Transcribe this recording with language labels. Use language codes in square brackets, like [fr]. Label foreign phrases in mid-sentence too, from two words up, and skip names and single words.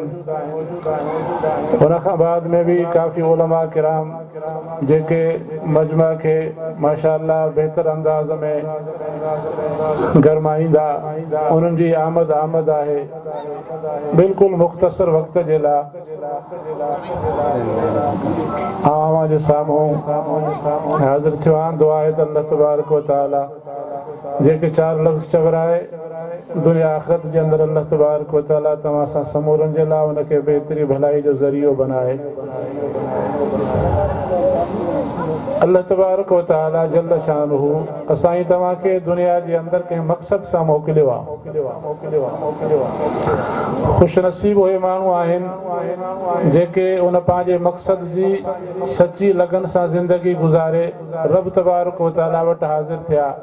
[sd] उन खां बाद में भी काफ़ी उलमा किराम जेके मजमा खे माशाअल्लाह बहितर अंदाज़ में गरमाईंदा, उन्हनि जी आमद आहे। बिल्कुलु मुख़्तसर वक़्त जे लाइ आवां जे साम्हूं हाज़िर थियो आहियां। दुआ आहे त अल्लाह तबारक व तआला जेके 4 लफ़्ज़ चवराए दुनिया आख़िरत जे अंदरि अल्लाह तबारक व तआला तव्हां सां समूरनि जे लाइ उनखे बहितरी भलाई जो ज़रियो बनाए। अल्लाह तबारक व तआला [ar] جل شأنه [sd] असां तव्हांखे दुनिया जे अंदरि कंहिं मक़सद सां मोकिलियो आहे। ख़ुशि नसीब उहे माण्हू आहिनि जेके उन पंहिंजे मक़सद जी सची लगन सां ज़िंदगी गुज़ारे रब तबारक व तआला वटि हाज़िर थिया।